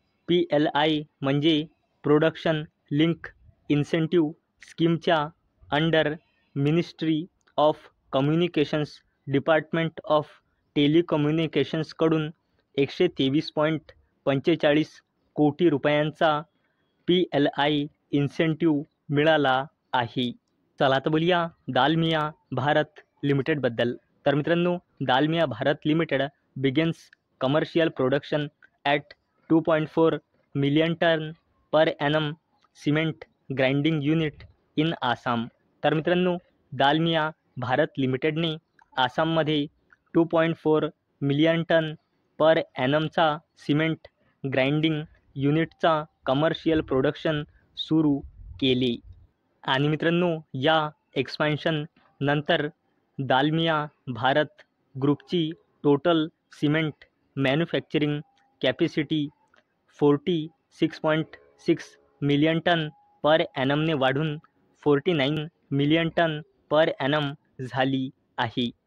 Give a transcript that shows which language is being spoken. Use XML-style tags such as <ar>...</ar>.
<mr>PLI म्हणजे production link incentive स्कीमच्या under ministry of communications department of टेलिकम्युनिकेशन्सकडून 123.45 कोटी रुपयांचा PLI incentive मिळाला आहे. चला आता बोलूया दालमिया भारत लिमिटेडबद्दल. तर मित्रांनो,</mr> <en>Dalmia Bharat Limited begins commercial production at 2.4 million tonne per annum cement grinding unit in Assam.</en> <mr>तर मित्रांनो, दालमिया भारत लिमिटेडने आसाममध्ये 2.4 मिलियन टन पर ॲनमचा सिमेंट ग्राइंडिंग युनिटचा कमर्शियल प्रोडक्शन सुरू केले. आणि मित्रांनो, या एक्सपान्शन नंतर Dalmiya Bharat ग्रुपची total cement manufacturing capacity 46.6 million ton पर ॲनमने वाढून 49 मिलियन टन पर ॲनम झाली आहे.</mr>